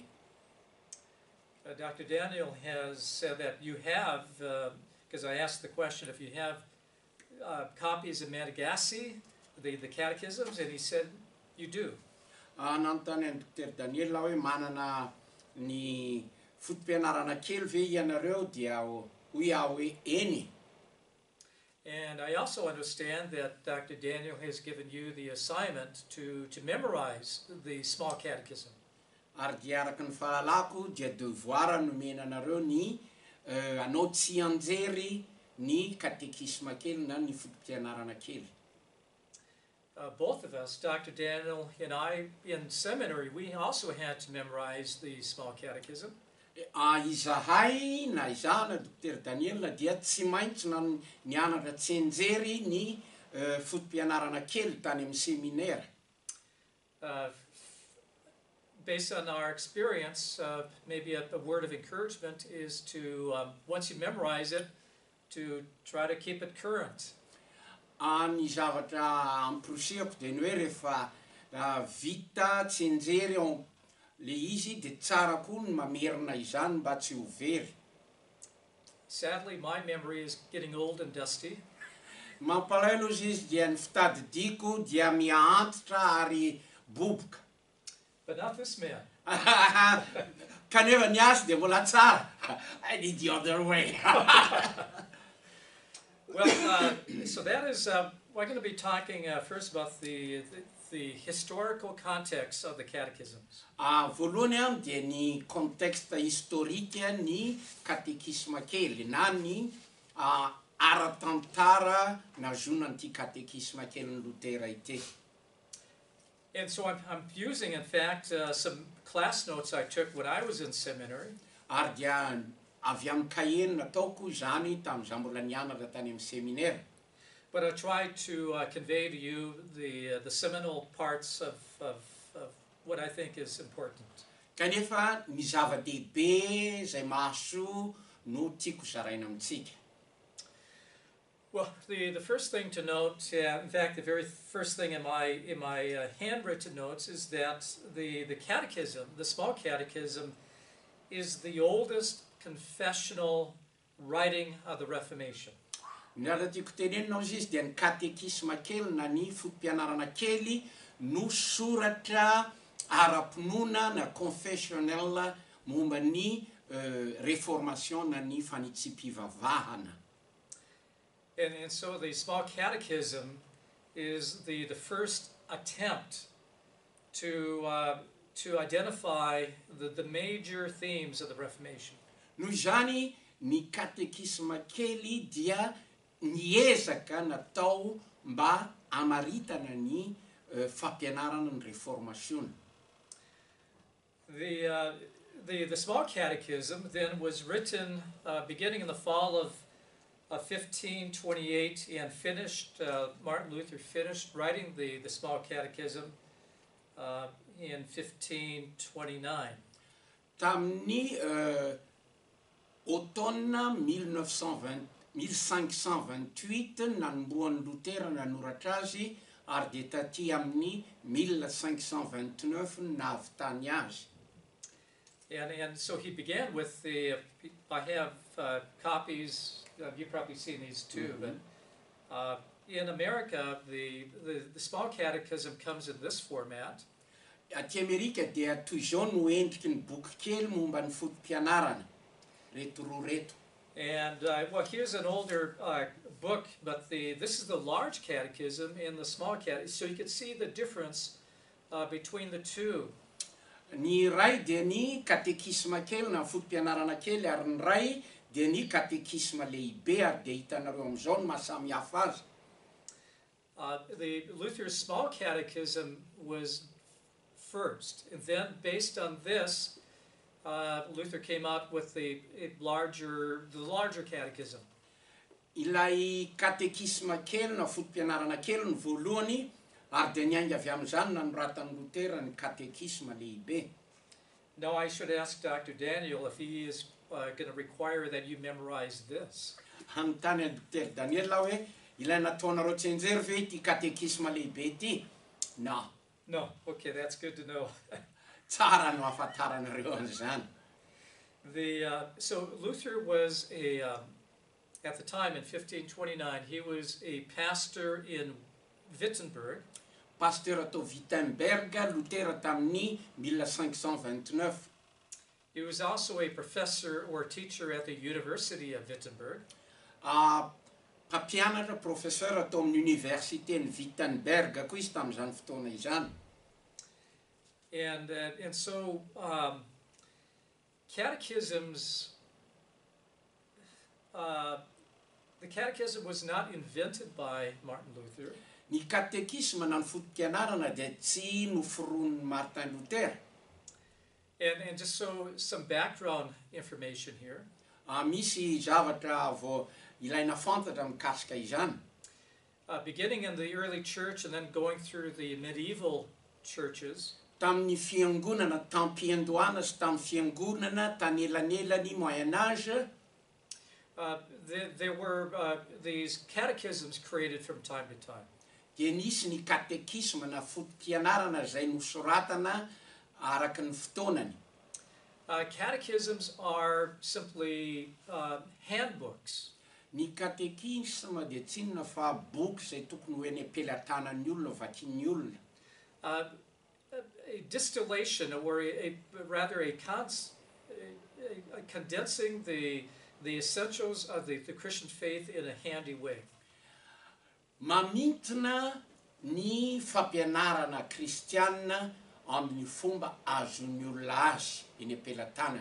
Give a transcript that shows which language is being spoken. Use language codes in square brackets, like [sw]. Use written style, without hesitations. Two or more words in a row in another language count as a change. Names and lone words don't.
[en] Dr. Daniel has said that you have, because I asked the question if you have copies of Madagascar, the catechisms, and he said you do. [mg] Nanontany an'i Dr. Daniel hoe manana ny fotom-pianarana kely ve ianareo dia hoy aho hoe eny. [en] And I also understand that Dr. Daniel has given you the assignment to memorize the small catechism. [mg] Ary dia araka ny fahalalako dia devoir nomena anareo ny anao tsy anjery ny katekisma kely na ny fotom-pianarana kely. [en] Both of us, Dr. Daniel and I, in seminary, we also had to memorize the small catechism. [mg] Izahay na izana Dr. Daniel dia tsy maintsy na nianatra tsy anjery ny fotom-pianarana kely tany amin'ny seminaire. [en] Based on our experience, maybe a word of encouragement is to, once you memorize it, to try to keep it current. [mg] Ny zavatra amporosehako dia ny hoe rehefa vita tsy anjery le izy dia tsara koa ny mamerina izany mba tsy ho very. [en] Sadly, my memory is getting old and dusty. [mg] Mampalahelo izy dia ny fitadidiako dia miantitra ary boboka. [en] But not this man. [mg] Kanefa ny azy dia mbola tsara. [en] I did the other way. Well, so that is, we're going to be talking first about the historical context of the catechisms. [mg] Voalohany dia ny [fr] contexte historique [mg] ny katekisma kely na ny ara-tantara nazonan'ity katekisma kelyn'ny Lutera ity. [en] And so I'm using, in fact, some class notes I took when I was in seminary. [mg] Ary dia avy amin'ny kahie nataoko zany tamin'izaho mbola nianatra tany amin'ny seminaire. [en] but I'll try to convey to you the seminal parts of what I think is important. [mg] Kanefa ny zava-dehibe zay mahasoa no tiako zaraina amitsika. [en] Well, the first thing to note, in fact, the very first thing in my handwritten notes is that the catechism, the small catechism, is the oldest confessional writing of the Reformation. [mg] Ny raha tiako tenenina izy dia ny katekisma kely na ny fotom-pianarana kely no soratra ara-pinoana na confessionnel momba ny réformation na ny fanitsipivavahana. [en] And so the small catechism is the first attempt to identify the major themes of the Reformation. [mg] Noho izany ny katekisma kely dia niezaka natao mba amaritana ny fampianarana ny reformation. [en] The small catechism then was written beginning in the fall of 1528 and finished, Martin Luther finished writing the small catechism in 1529. [mg] Tamin'ny automne 1528 nanomboan'ny Lutera nanoratra azy ary dia taty amin'ny 1529 navy tany azy. [en] And so he began with I have copies, you've probably seen these too, but in America, the small catechism comes in this format. [mg] Aty Amerika dia toy izao no endriky ny boky kely momba ny fotom-pianarana, reto roa reto. [en] And well, here's an older book, but this is the large catechism and the small catechism, so you can see the difference between the two. [mg] Ny ray dia ny katekisma kely na fotom-pianarana kely ary ny ray dia ny katekisma lehibe ary dia hitanareo amin'izao ny mahasamihafa azy. [en] The Luther's small catechism was first, and then based on this, Luther came out with the larger catechism. [mg] Ilay katekisma kely na fotom-pianarana kely ny voalohany ary dia niainga avy amin'izany nanoratany Lutera ny katekisma lehibe. [en] Now I should ask Dr. Daniel if he is going to require that you memorize this. [mg] Hanontany any Dr. Daniel hoe ilaina ataonareo tsenjery ve ity katekisma lehibe ity? [en] No. No, okay, that's good to know. [mg] Tsara no ahafantaranareo an'izany. [en] So Luther was at the time in 1529, he was a pastor in Wittenberg. [mg] Pasteur atao Wittenberg, Lutera tamin'ny 1529. [en] He was also a professor or teacher at the University of Wittenberg. [mg] Mpampianatra professeur atao amin'ny université ny Wittenberg koa izy tamin'izany fotoana izany. [en] And so catechisms, the catechism was not invented by Martin Luther. [mg] Ny katekisma na ny fotom-pianarana dia tsy noforonin'ny Martin Luther. [en] And just so some background information here. [mg] Misy zavatra vao ilaina fantatra mikasika izany. [en] Beginning in the early church and then going through the medieval churches. [mg] Tamin'ny fiangonana tampiandohana sy tamin'ny fiangonana tanelanelany [fr] Moyen Âge. [en] There were these catechisms created from time to time. [mg] Dia nisy ny katekisma na fotom-pianarana izay nosoratana araka ny fotoanany. [en] Catechisms are simply handbooks. [mg] Ny katekisma dia tsy inona fa boky izay tokony ho eny am-pelantanan'ny olona vakian'ny olona. [en] A distillation, or rather a condensing the essentials of the Christian faith in a handy way. [mg] Mamintona ny fampianarana kristiana amin'ny fomba azon'ny olona azy eny am-pelantanany.